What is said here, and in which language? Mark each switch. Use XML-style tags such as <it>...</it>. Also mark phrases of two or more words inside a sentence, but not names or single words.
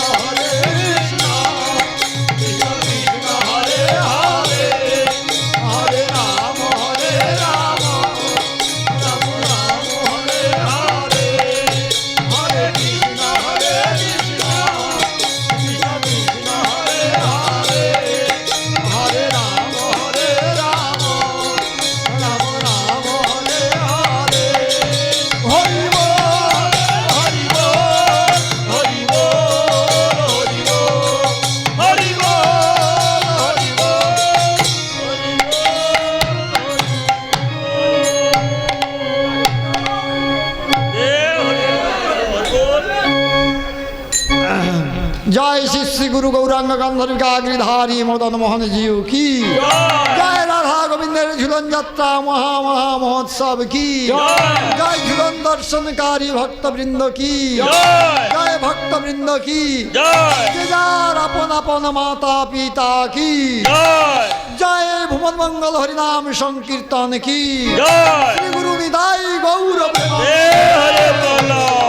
<sa>কৃষ্ণ কৃষ্ণ হরে হরে, হরে রাম রাম রাম হরে হরে, হরে কৃষ্ণ কৃষ্ণ কৃষ্ণ কৃষ্ণ হরে হরে, হরে রাম রাম রাম রাম হরে হরে।</sa> <bn>হরি বল হরি বল হরি বল হরি বল হরি বল হরি বল। জয় শ্রী শ্রী গুরু গৌরাঙ্গ গান্ধর্বিকা গিরিধারী মদন মোহন জীব কি জয়, রাধা গোবিন্দের ঝুলন যাত্রা মহা মহা মহোৎসব কি জয়, ঝুলন দর্শনকারী ভক্ত বৃন্দ কি জয়, ভক্ত বৃন্দ কি জয়, যার আপন আপন মাতা পিতা কি জয়, ভুবন মঙ্গল হরিনাম সংকীর্তন কি জয়, শ্রী গুরু নিতাই গৌর প্রেমানন্দ।</bn>